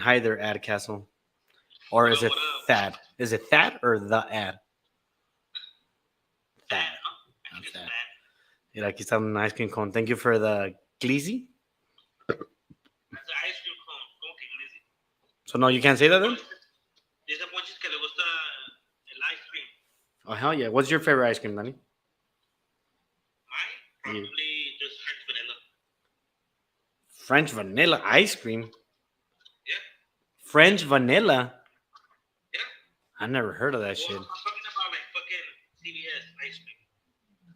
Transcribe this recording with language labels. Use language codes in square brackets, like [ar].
[en] Hi there, ad castle. Or is it Thad? Is it Thad or the ad? Thad. Not Thad. [es] Mira, aquí está un [en] ice cream cone. Thank you for the glizzy. That's an ice cream cone. [es] ¿Cómo que [en] glizzy? So no, you can't say that then? [es] Dice Ponchis que le gusta el ice cream. [en] Oh, hell yeah. What's your favorite ice cream, Danny? Mine? Probably just French vanilla. French vanilla ice cream? Yeah. French vanilla? Yeah. I never heard of that shit. I'm talking about like fucking CVS ice cream.